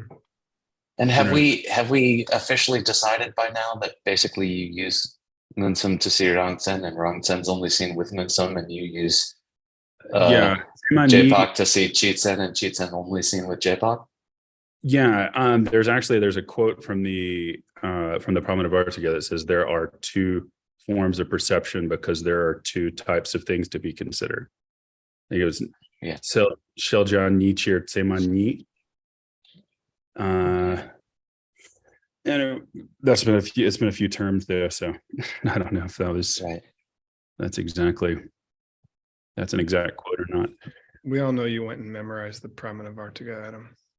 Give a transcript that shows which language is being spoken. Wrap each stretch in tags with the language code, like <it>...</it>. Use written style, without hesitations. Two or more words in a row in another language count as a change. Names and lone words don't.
<en>And have we officially decided by now that basically you use Munsum to see Rongsen and Rongsen's only seen with Munsum, and you use JPOG to see Cheatsen and Cheatsen only seen with JPOG? Yeah, there's a quote from the Parliament of Artiga that says there are two forms of perception because there are two types of things to be considered. I think it was Shelja ni chir tsema ni. And it's been a few terms there, so I don't know if that was right. That's an exact quote or not. We all know you went and memorized the Parliament of Artiga, Adam.</en>